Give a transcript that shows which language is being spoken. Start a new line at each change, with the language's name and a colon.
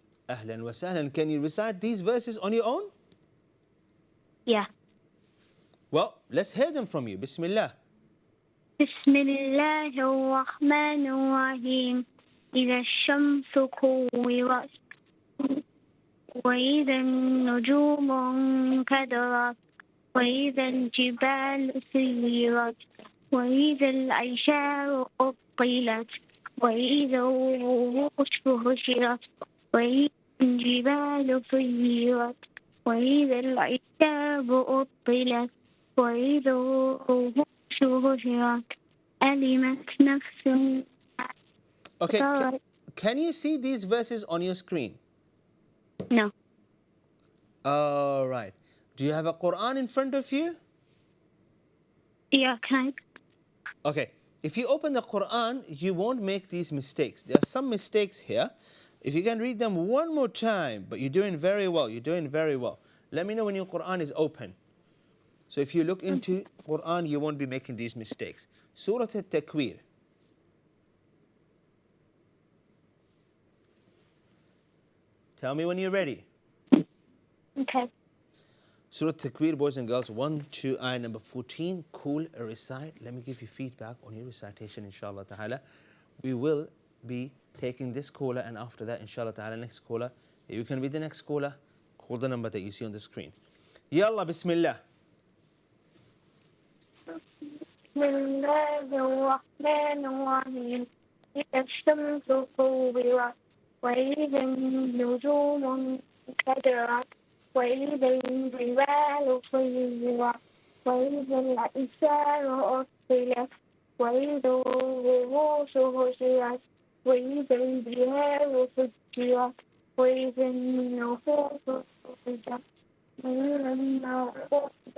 English: Ahlan wa sahlan. Can you recite these verses on your own? Yeah. Well, let's hear them from you. Bismillah.
Arabic: Bismillahir Rahmanir Rahim. إذا الشمس كورت وإذا النجوم انكدرت وإذا الجبال سيرت وإذا العشار أطلت وإذا الوحوش حشرت وإذا الجبال سيرت وإذا العشار أطلت وإذا الوحوش حشرت علمت نفس
English: Okay, can you see these verses on your screen? No. All right. Do you have a Quran in front of you? Yeah, can I? Okay. If you open the Quran, you won't make these mistakes. There are some mistakes here. If you can read them one more time, but you're doing very well. You're doing very well. Let me know when your Quran is open. So if you look into Quran, you won't be making these mistakes. Surah At-Takwir. Tell me when you're ready. Okay. Surah Takwir, boys and girls, 1 to ayah number 14. Cool, recite. Let me give you feedback on your recitation, inshallah ta'ala. We will be taking this caller, and after that, inshallah ta'ala, next caller. You can be the next caller. Call the number that you see on the screen. Yalla, bismillah.
Arabic: بسم الله الرحمن الرحيم إذا الشمس كورت وإذا النجوم انكدرت وإذا الجبال سيرت وإذا العشار أطلت وإذا الوحوش حشرت وإذا البحار فجرت وإذا النفوس صفت وإذا النفوس